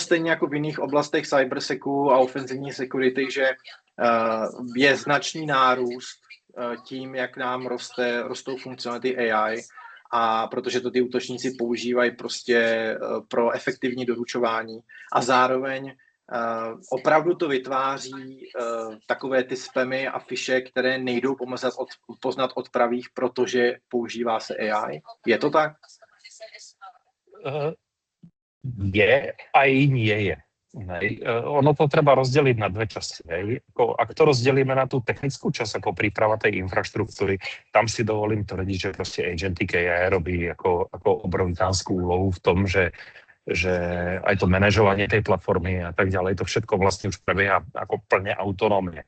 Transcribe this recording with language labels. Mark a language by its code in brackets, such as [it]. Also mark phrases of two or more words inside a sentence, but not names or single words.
[cs] stejně jako v jiných oblastech cybersecu a ofenzivní security, že je značný nárůst tím, jak nám rostou funkcionality AI, a protože to ty útočníci používají prostě pro efektivní doručování a zároveň opravdu to vytváří takové ty spamy a fishe, které nejdou poznat od pravých, protože používá se AI. Je to tak? [sk] Je a i nie je. Ono to treba rozdeliť na dve časti. Ak to rozdelíme na tú technickú časť, ako príprava tej infraštruktúry, tam si dovolím tvrdiť, že proste [en] Agentic AI [sk] robí ako obrovitánsku úlohu v tom, že aj to manažovanie tej platformy a tak ďalej, to všetko vlastne už prebieha ako plne autonómne.